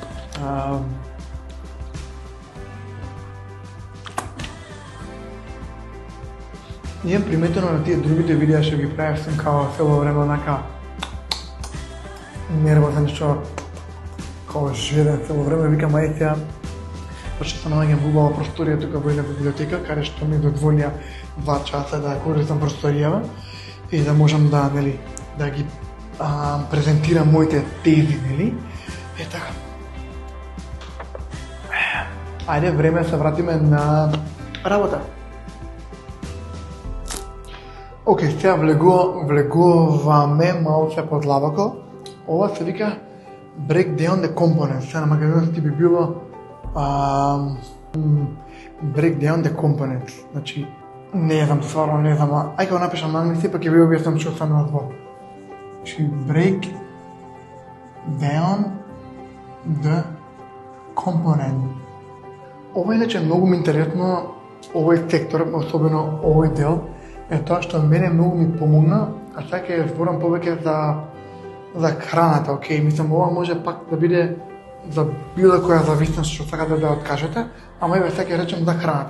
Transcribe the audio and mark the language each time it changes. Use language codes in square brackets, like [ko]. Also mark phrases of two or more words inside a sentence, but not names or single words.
[mk] Ние приметено на тие другите видеа што ги правев сум као цело време онака нервозен што као жеден цело време, викам ајде сега, пошто се наоѓам во убава просторија тука во една библиотека, каде што ми дозволија 2 часа да користам просторијава и да можам да, нели, да ги презентирам моите тези, нели? Е така. Ајде време се вратиме на работа. Океј, сега влегуваме малце подлабоко. Ова се вика [en] break down the components. [mk] Сега на македонски би било [en] break down the components. [mk] Значи, не знам, стварно не знам, ајде го напишам на англиски, па ќе ви објаснам што се на збор. Значи, [en] break down the component. [mk] Ова иначе многу ми интересно, овој сектор, особено овој дел, е тоа што мене многу ми помогна, а сега ќе зборам повеќе за храната, окей, мислам ова може пак да биде за било која зависност што сакате да откажете, ама еве сега ќе речем за храната.